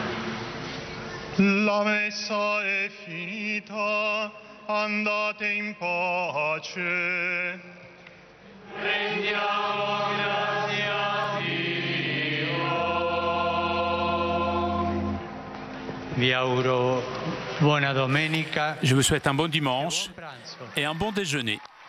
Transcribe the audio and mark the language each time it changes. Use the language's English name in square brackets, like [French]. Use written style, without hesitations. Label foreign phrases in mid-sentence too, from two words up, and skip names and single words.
[Italian] La messa è finita, andate in pace. Rendiamo grazie a Dio. [French] Je vous souhaite un bon dimanche et un bon déjeuner.